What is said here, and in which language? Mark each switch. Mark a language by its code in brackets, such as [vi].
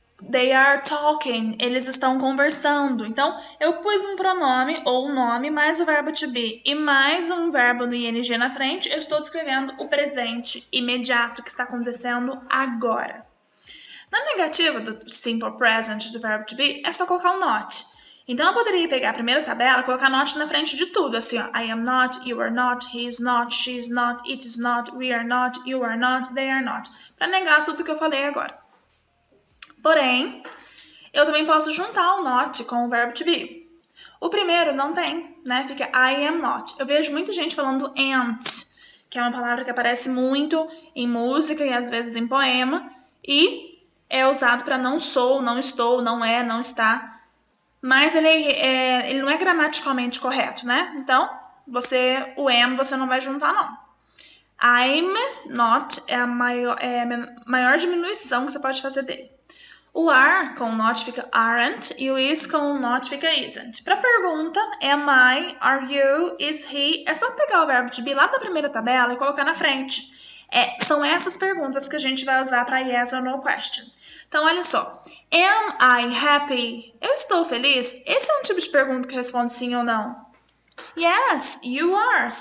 [en] They are talking. [pt] Eles estão conversando. Então, eu pus um pronome ou um nome mais o verbo to be e mais um verbo no ing na frente. Eu estou descrevendo o presente imediato que está acontecendo agora. Na negativa do simple present do verbo to be, é só colocar um not. Então, eu poderia pegar a primeira tabela e colocar not na frente de tudo. Assim, ó, [en] I am not, you are not, he is not, she is not, it is not, we are not, you are not, they are not. [pt] Para negar tudo que eu falei agora. Porém, eu também posso juntar o not com o verbo to be. O primeiro não tem, né? Fica [en] I am not. [pt] Eu vejo muita gente falando ain't, que é uma palavra que aparece muito em música e às vezes em poema. E é usado para não sou, não estou, não é, não está. Mas ele não é gramaticalmente correto, né? Então, o am você não vai juntar, não. [en] I'm not [pt] é a maior diminuição que você pode fazer dele. O are com o not fica aren't e o is com o not fica isn't. Para pergunta, [en] am I, are you, is he, [pt] é só pegar o verbo to be lá da primeira tabela e colocar na frente. São essas perguntas que a gente vai usar para [en] yes or no question. [pt] Então, olha só. [en] Am I happy? [pt] Eu estou feliz? Esse é um tipo de pergunta que responde sim ou não. [en] Yes, you are.